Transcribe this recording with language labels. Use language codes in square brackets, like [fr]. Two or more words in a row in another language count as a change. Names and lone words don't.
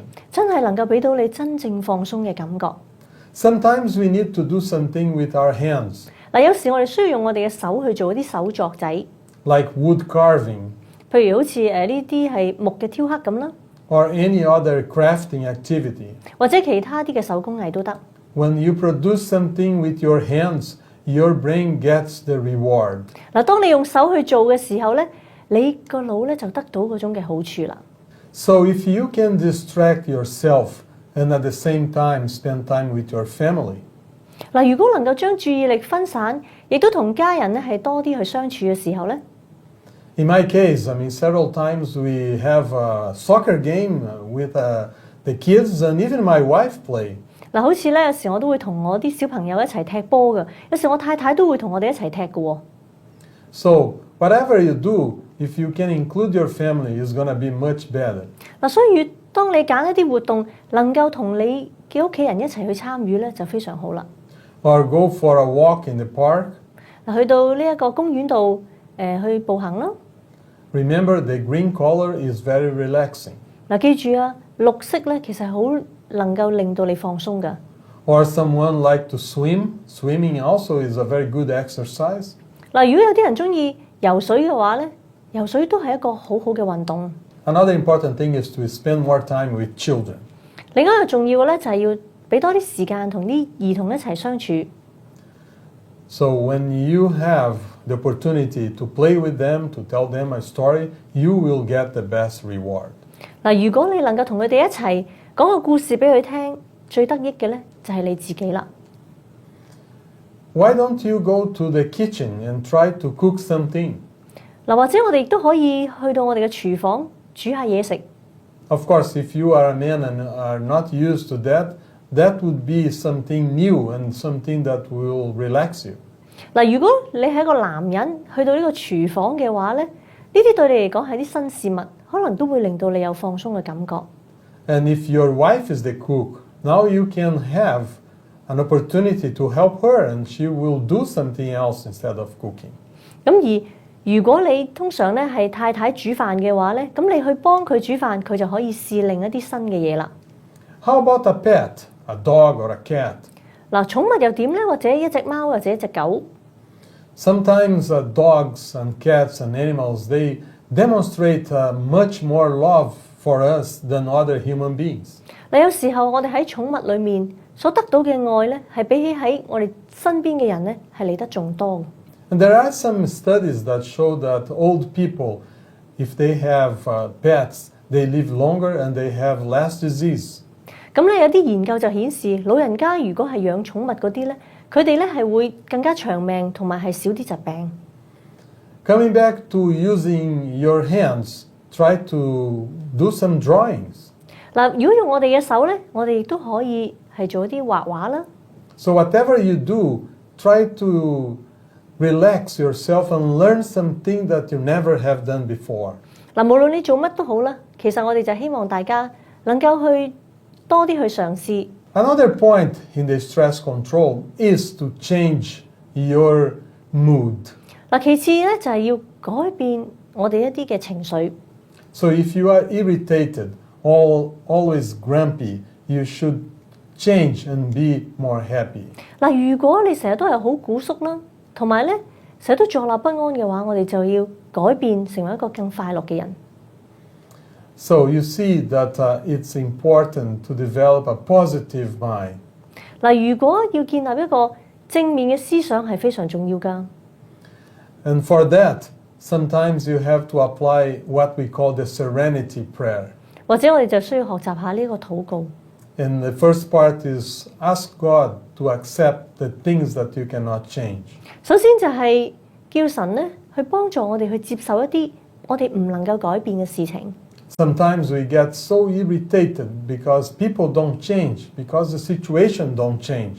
[yue] 真係能夠俾到你真正放鬆嘅感覺。 [en] Sometimes we need to do something with our hands. [yue] 嗱，有時我哋需要用我哋嘅手去做一啲手作仔， [en] like wood carving, [yue] 譬如好似呢啲係木嘅雕刻咁啦， [en] or any other crafting activity. [yue] 或者其他啲嘅手工藝都得。 [en] When you produce something with your hands, your brain gets the reward. [yue] 嗱，當你用手去做嘅時候咧，你個腦咧就得到嗰種嘅好處啦。 [en] So if you can distract yourself and at the same time spend time with your family, [yue] 嗱，如果能夠將注意力分散，亦都同家人咧係多啲去相處嘅時候咧。 [en] in my case, I mean, several times we have a soccer game with the kids and even my wife play. [yue] 嗱，好似咧有時我都會同我啲小朋友一齊踢波嘅，有時我太太都會同我哋一齊踢嘅喎。 [en] So whatever you do, if you can include your family, it's gonna be much better. [yue] 嗱，所以當你揀一啲活動，能夠同你嘅屋企人一齊去參與咧，就非常好啦。 [en] Or go for a walk in the park. [yue] 去到呢一個公園度去步行啦。 [en] Remember, the green color is very relaxing. [yue] 記住啊，綠色咧其實係好能夠令到你放鬆㗎。 [en] Or someone like to swim. Swimming also is a very good exercise. [yue] 如果有啲人中意游水嘅話咧，游水都係一個好好嘅運動。 [en] Another important thing is to spend more time with children. [yue] 另一個重要嘅咧就係要俾多啲時間同啲兒童一齊相處。 [en] So when you have the opportunity to play with them, to tell them a story, you will get the best reward. [yue] 如果你能夠同佢哋一齊講個故事俾佢聽，最得益嘅咧就係你自己啦。 [en] Why don't you go to the kitchen and try to cook something? [yue] 或者我哋亦都可以去到我哋嘅廚房煮下嘢食。 [en] Of course, if you are a man and are not used to that, that would be something new and something that will relax you. [yue] 如果你係一個男人去到呢個廚房嘅話咧，呢啲對你嚟講係啲新事物，可能都會令到你有放鬆嘅感覺。 [en] And if your wife is the cook, now you can have an opportunity to help her and she will do something else instead of cooking. [yue] 而如果你通常咧係太太煮飯嘅話咧，咁你去幫佢煮飯，佢就可以試另一啲新嘅嘢啦。 [en] How about a pet, a dog or a cat? [yue] 寵物又點咧？或者一隻貓或者一隻狗。 [en] Sometimes dogs and cats and animals, they demonstrate much more love for us than other human beings. [yue] 有時候我哋喺寵物裏面所得到嘅愛咧，係比起喺我哋身邊嘅人咧，係嚟得仲多。 [en] And there are some studies that show that old people, if they have pets, they live longer and they have less disease. [yue] 有啲研究就顯示，老人家如果係養寵物嗰啲咧，佢哋咧係會更加長命，同埋係少啲疾病。 [en] Coming back to using your hands, try to do some drawings. [yue] 如果用我哋嘅手咧，我哋亦都可以係做一啲畫畫啦。 [en] So whatever you do, try to relax yourself and learn something that you never have done before. [yue] 無論你做乜都好啦，其實我哋就希望大家能夠去多啲去嘗試。 [en] Another point in the stress control is to change your mood. [yue] 其次咧就係要改變我哋一啲嘅情緒。 [en] So if you are irritated, always grumpy, you should change and be more happy. [yue] 如果你成日都係好古縮啦，同埋咧成日都坐立不安嘅話，我哋就要改變成為一個更快樂嘅人。 [en] So you see that it's important to develop a positive mind. [yue] 如果要建立一個正面嘅思想係非常重要㗎。 [en] And for that, sometimes you have to apply what we call the serenity prayer. [yue] 或者我哋就需要學習下呢個禱告。 [en] And the first part is ask God to accept the things that you cannot change. [yue] 首先就係叫神咧去幫助我哋去接受一啲我哋唔能夠改變嘅事情。 [en] Sometimes we get so irritated because people don't change, because the situation don't change.